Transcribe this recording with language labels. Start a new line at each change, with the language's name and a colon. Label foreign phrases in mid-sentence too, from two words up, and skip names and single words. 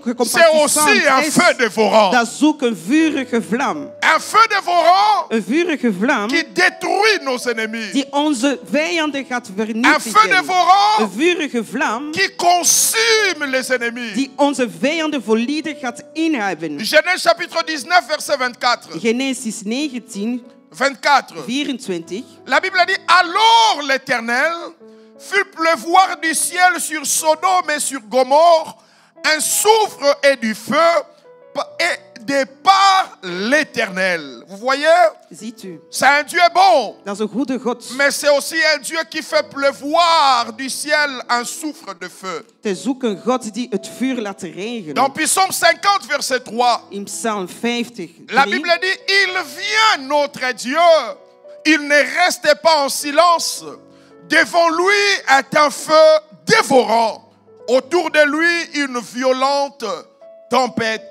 French: C'est compatissant aussi un
Dutch: is.
French: feu dévorant.
Dutch: Dat is ook een vurige vlam.
French: Un feu dévorant
Dutch: Een vurige vlam
French: qui détruit nos ennemis.
Dutch: die onze vijanden gaat
French: Un feu
Dutch: vernietigen. Een
French: dévorant
Dutch: vurige vlam
French: qui consume les ennemis.
Dutch: die onze vijanden volledig gaat inhouden.
French: Genèse chapitre 19, verset 24.
Dutch: Genesis 19, 24. 24.
French: La Bible dit, alors l'Éternel fit pleuvoir du ciel sur Sodome et sur Gomorre un soufre et du feu et de par l'Éternel. Vous voyez,
Dutch: Ziet u,
French: c'est un Dieu bon,
Dutch: dat is een goede God.
French: mais c'est aussi un Dieu qui fait pleuvoir du ciel un soufre de feu.
Dutch: Het is ook een God die het vuur laat regenen.
French: Dans Psaume 50, verset 3,
Dutch: In Psalm 50,
French: la
Dutch: 3,
French: Bible dit, il vient notre Dieu, il ne reste pas en silence. Devant lui est un feu dévorant. Autour de lui, une violente tempête.